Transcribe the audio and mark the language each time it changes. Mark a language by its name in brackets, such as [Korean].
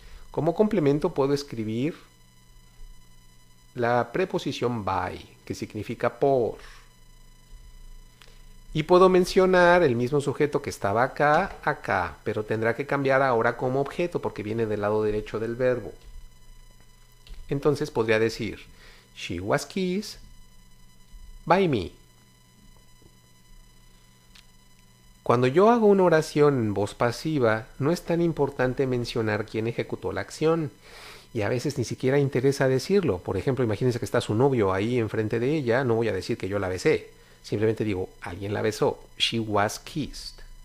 [Spanish] Como complemento puedo escribir la preposición by, que significa por. Y puedo mencionar el mismo sujeto que estaba acá, acá, pero tendrá que cambiar ahora como objeto porque viene del lado derecho del verbo. Entonces podría decir, [English] she was kissed by me. [Spanish] Cuando yo hago una oración en voz pasiva, no es tan importante mencionar quién ejecutó la acción. Y a veces ni siquiera interesa decirlo. Por ejemplo, imagínense que está su novio ahí enfrente de ella, no voy a decir que yo la besé. Simplemente digo, alguien la besó. [English] She was kissed.